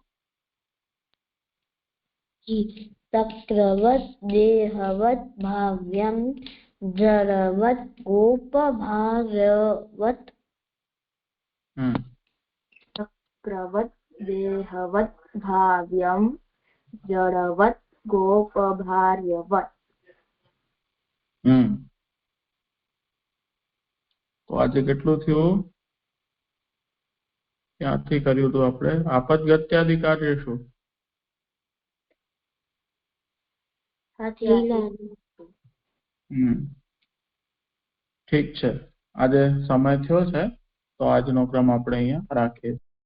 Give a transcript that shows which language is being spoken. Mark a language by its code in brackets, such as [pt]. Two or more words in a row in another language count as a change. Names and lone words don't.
[sa] तक्रवत देहवत भाव्यम जड़वत गोप भार्यवत तक्रवत देहवत भाव्यम जड़वत गोप भार्यवत [gu] તો આજે કેટલું થયું ક્યાંથી કર્યું હતું આપણે આપદગત્યાધિકાર્ય શું ઠીક છે આજે સમય થયો છે તો આજનો ક્રમ આપણે અહીંયા રાખીએ.